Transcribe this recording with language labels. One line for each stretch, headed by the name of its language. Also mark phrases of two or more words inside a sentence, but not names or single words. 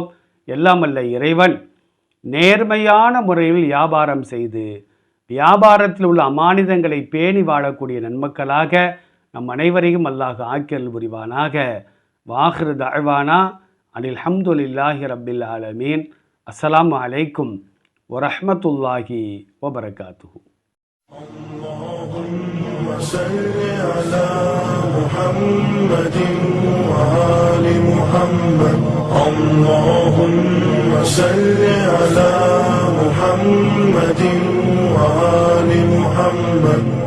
Tamil: எல்லாம் அல்ல இறைவன் நேர்மையான முறையில் வியாபாரம் செய்து வியாபாரத்தில் உள்ள அமானிதங்களை பேணி வாழக்கூடிய நன்மக்களாக நம் அனைவரையும் அல்லாஹ் ஆக்கியல் புரிவானாக.
Arabic: وآخر دعوانا أن الحمد لله رب العالمين. السلام عليكم ورحمة الله وبركاته. اللهم صل على محمد وآل محمد. اللهم صل على محمد وآل محمد.